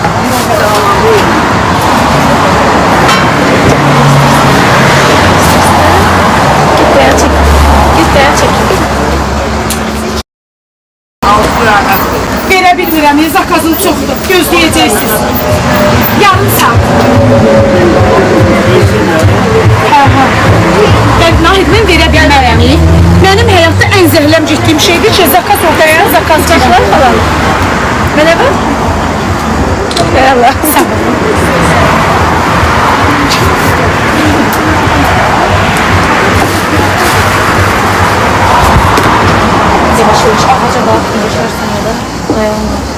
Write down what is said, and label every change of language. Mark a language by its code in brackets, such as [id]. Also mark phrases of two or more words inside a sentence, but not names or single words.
[az] Verə bilmirəm, zakazım çoxdur. Gözləyəcəksiniz. Yarım saat. Hə. Nahid, mən verə bilmərəm. Mənim həyatda ən zəhləm getdiyim şeydir ki, zakaz ortaya, zakazcılar falan. Belə bax. Eyvallah. Sağ olun. [tr] Yavaş yavaş ağaca bakın, yaşarsan orada. [az] Dayanma.